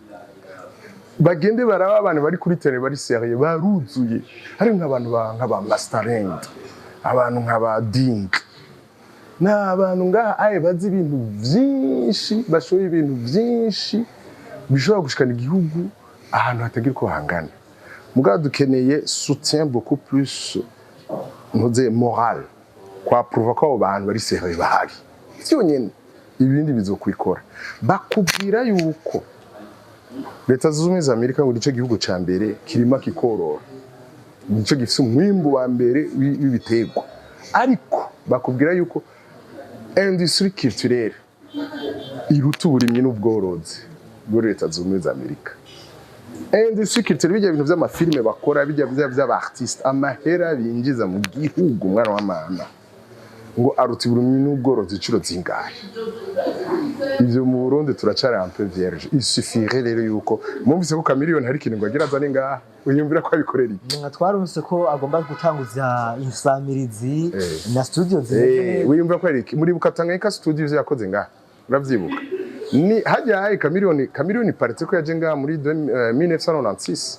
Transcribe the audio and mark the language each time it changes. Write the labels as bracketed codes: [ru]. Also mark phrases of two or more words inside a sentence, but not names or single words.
[rn] bagende baraba abantu bari kuri terrain bari sérieux baruzuye, hari nk'abantu nk'aba Masterend, abantu nk'aba Ding, n'abantu ngaha aye bazi ibintu byinshi, bashoye ibintu byinshi bishobora gushikana igihugu ahantu hatagira ko hangana. Mugabo dukeneye [fr] soutien beaucoup plus moral, [rn] kwa prouver ko abantu bari sérieux bahari. Sio nyene ibindi bizokwikora. Bakubwira yuko Leta Zunze Ubumwe za Amerika ngo nico gihugu ca mbere kirima kikorora, nico gifise umwimbu wa mbere w'ibiterwa, ariko bakubwira yuko [fr] industrie culturelle [rn] iruta uburimyi n'ubworozi muri Leta Zunze Ubumwe za Amerika. [fr] Industrie culturelle [rn] bijya ibintu by'amafilme bakora, bijya by'abartiste, amahera binjiza mu gihugu mwana wa mama ngo aruta uburimyi n'ubworozi ciro zingahe. Ivyo mu Burundi turacari [fr] un peu vierge. Il suffirait [rn] rero yuko mwumvise ko Chameleone hari ikintu ngo agira azane ngaha, uyumvira ko abikorera iki. Twarumvise ko agomba gutanguza insamirizi na studio zimwe. Uyumvira ko ari iki, muri Bukatanganyika studios yakoze ngaha, uravyibuka. Ni hajya Chameleone paretse ko yaje ngaha muri 1996.